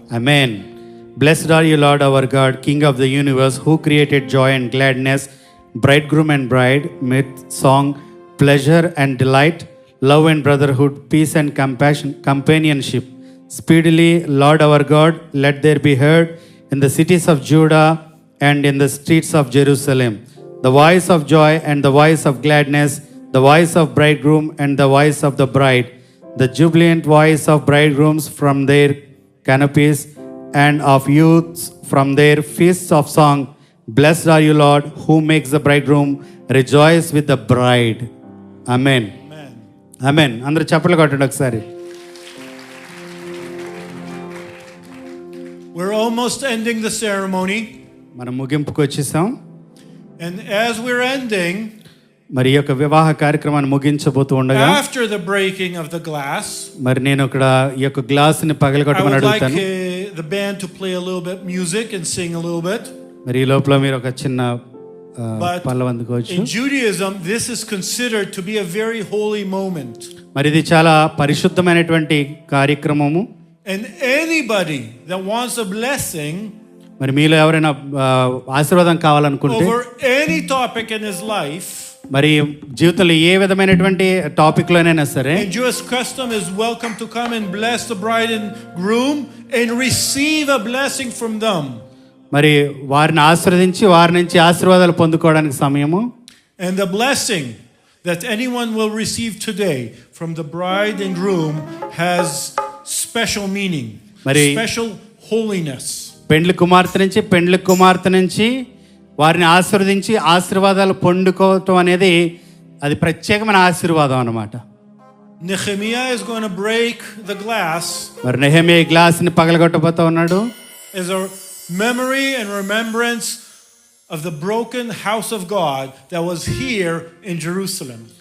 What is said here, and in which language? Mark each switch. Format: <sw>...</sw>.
<en>Amen. Blessed are you, Lord our God, King of the universe, who created joy and gladness, bridegroom and bride, with song, pleasure and delight, love and brotherhood, peace and compassion, companionship. Speedily, Lord our God, let there be heard in the cities of Judah and in the streets of Jerusalem the voice of joy and the voice of gladness, the voice of bridegroom and the voice of the bride, the jubilant voice of bridegrooms from their canopies, and of youths from their feasts of song. Blessed are you, Lord, who makes the bridegroom rejoice with the bride.</en> <te>Amen. Amen. అందరూ చప్పట్లు కొట్టండి ఒకసారి.</te> <en>We're almost ending the ceremony.</en> <te>మనం ముగింపుకు వచ్చేసాం.</te> <en>And as we're ending,</en> <te>మరి ఈ యొక్క వివాహ కార్యక్రమాన్ని ముగించబోతూ ఉండగా</te> <en>after the breaking of the glass,</en> <te>మరి నేను ఇక్కడ ఈ యొక్క గ్లాసుని</te> <en>I</en> <te>పగలగొట్టమని</te> <en>would like</en> <te>అడుగుతాను.</te> <en>the band to play a little bit music and sing a little bit.</en> <te>మరి ఈ లోపల మీరు ఒక చిన్న</te> <en>But</en> <te>Pallavi అందుకోవచ్చు.</te> <en>in Judaism, this is considered to be a very holy moment.</en> <te>మరి ఇది చాలా పరిశుద్ధమైనటువంటి కార్యక్రమము.</te> <en>And anybody that wants a blessing</en> <te>మరి మీలో ఎవరైనా ఆశీర్వాదం కావాలనుకుంటే</te> <en>over any topic in his life,</en> <te>మరి జీవితంలో ఏ విధమైనటువంటి టాపిక్ లోనైనా సరే,</te> <en>in Jewish custom is welcome to come and bless the bride and groom and receive a blessing from them.</en> <te>మరి వారిని ఆశీర్వదించి వారి నుంచి ఆశీర్వాదాలు పొందుకోవడానికి సమయము.</te> <en>And the blessing that anyone will receive today from the bride and groom has special meaning, special holiness.</en> <te>పెండ్లి కుమార్తె నుంచి వారిని ఆశీర్వదించి ఆశీర్వాదాలు పొందుకోవటం అనేది అది ప్రత్యేకమైన ఆశీర్వాదం అన్నమాట.</te> <en>Nehemiah is going to break the glass.</en> <te>మరి నెహెమియా ఈ గ్లాస్ని పగలగొట్టబోతా ఉన్నాడు.</te> <en>As a memory and remembrance of the broken house of God that was here in Jerusalem.</en>